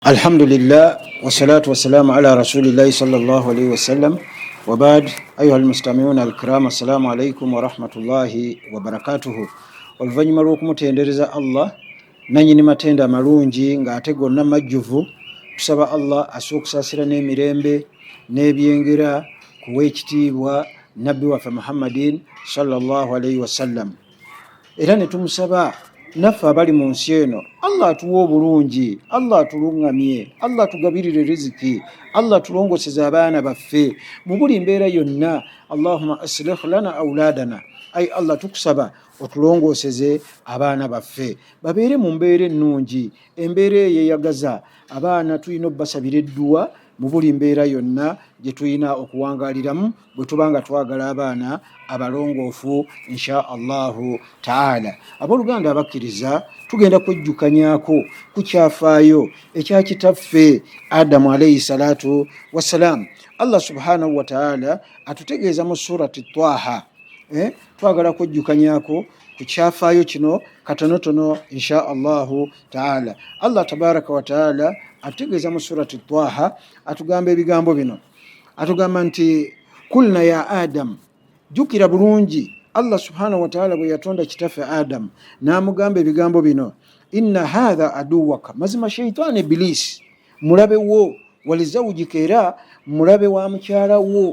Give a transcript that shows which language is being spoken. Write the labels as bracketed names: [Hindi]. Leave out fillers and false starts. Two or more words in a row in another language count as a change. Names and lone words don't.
[Arabic] الحمد لله والصلاة والسلام على رسول الله صلى الله عليه وسلم وبعد. أيها المستمعون الكرام، السلام عليكم ورحمة الله وبركاته. [Ganda] Oluvanyuma lw'okumutendereza Allah nanyini matenda amalungi nga ate gonna majjuvu, tusaba Allah asookusasira n'emirembe n'ebyengera kuwa ekitiibwa nabbi waffe Muhammadin [Arabic] صلى الله عليه وسلم. [Ganda] Era ne tumusaba naffe abali mu nsi eno, Allah atuwa obulungi, Allah atulungamye, Allah atugabirire riziki, Allah atulongoseze abaana baffe mu buli mbeera yonna. [Arabic] اللهم أصلح لنا أولادنا, [Ganda] ay Allah tukusaba otulongoseze abaana baffe babeere mu mbeera ennungi, embeera eyeyagaza. Abaana tulina obbasabira edduwa mu buli mbeera yonna gye tulina okuwangaliramu bwe tubanga twagala abaana abalongoofu [Arabic] إن شاء الله تعالى. [Ganda] Abooluganda abakkiriza, tugenda kwejjukanyako ku kyafaayo ekya kitaffe Adamu [Arabic] عليه الصلاة والسلام. [Ganda] Allah [Arabic] سبحانه وتعالى [Ganda] atutegeeza mu surati Twaha. Twagala kwejjukanyako ku kyafaayo kino katonotono [Arabic] إن شاء الله تعالى. [Ganda] Allah [Arabic] تبارك وتعالى [Ganda] atutegeeza mu surati Twaha, atugamba ebigambo bino. Atugamba nti [Arabic] قلنا يا آدم, [Ganda] jukira bulungi Allah [Arabic] سبحانه وتعالى [Ganda] bwe yatonda kitaffe Adam n'amugamba ebigambo bino, [Arabic] إن هذا عدوك, [Ganda] mazima shaitani Ibilisi mulabe wo, walizawujika era mulabe wa mukyala wo.